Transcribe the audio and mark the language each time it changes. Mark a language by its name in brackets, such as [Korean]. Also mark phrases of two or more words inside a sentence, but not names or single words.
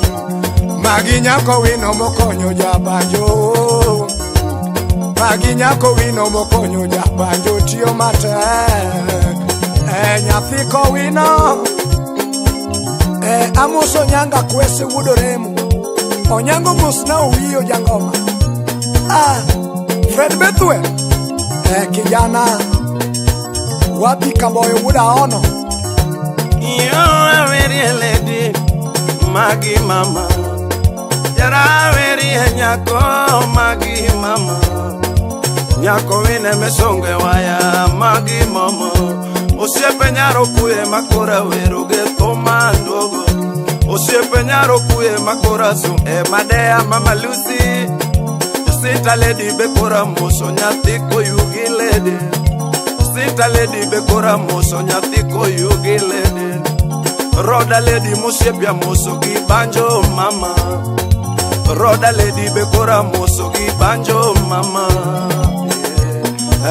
[Luo (Kenya and Tanzania)] Magi nyako wino mokonyo jabanjo, magi nyako wino mokonyo jabanjo tiyo matek. Nyathi kowino amuso nyanga kwese wudo remo, onyango musna uwiyo jangoma. Fred Bethwel [Swahili] kijana wapi [Luo (Kenya and Tanzania)] Kaboyo wuda ono. Yo aweri lady magi mama, jara aweri nyako magi mama. Nyako wine mesonge waya magi mama, osiepe nyaro kuye makora wero ge thoma ndogo, osiepe nyaro kuye makora su madea mama Lucy. Sita lady bekora moso nyathi koyugi lady, sita lady bekora moso nyathi koyugi lady. Roda lady mosiepia moso gi banjo mama, roda lady bekora moso gi banjo mama.